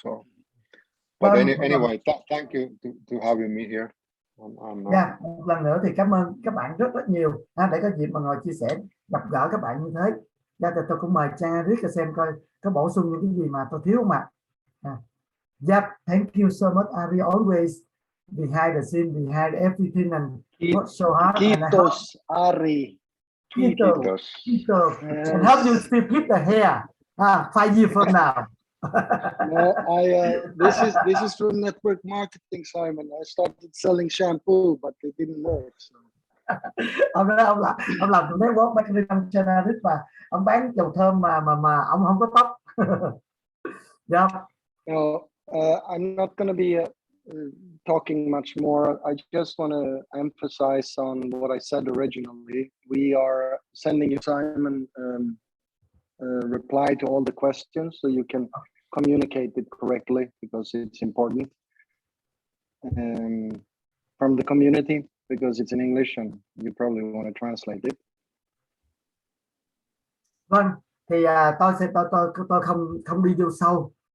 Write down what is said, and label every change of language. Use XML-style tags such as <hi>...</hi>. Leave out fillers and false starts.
<en>So, but anyway, thank you to having me here.</en> <vi>Một lần nữa thì cảm ơn các bạn rất nhiều để có dịp mà ngồi chia sẻ, gặp gỡ các bạn như thế. Tôi cũng mời Trang Eric xem coi có bổ sung những cái gì mà tôi thiếu không ạ.</vi> <en>Yep, thank you so much, Ari. Always behind the scene, behind everything, and work so hard.</en> <fi>Kiitos, Ari. Kiitos.</fi> <en>And help you still keep the hair 5 years from now. No, this is from network marketing, Simon. I started selling shampoo, but it didn't work. So.</en> <vi>Ông làm từ network marketing cho Eric, và ông bán dầu thơm mà ông không có tóc.</vi> <en>Yeah. No, I'm not going to be talking much more. I just want to emphasize on what I said originally. We are sending you, Simon, reply to all the questions so you can communicate it correctly, because it's important. From the community, because it's in English and you probably want to translate it.</en> <vi>Vâng, thì tôi không đi vô sâu</vi>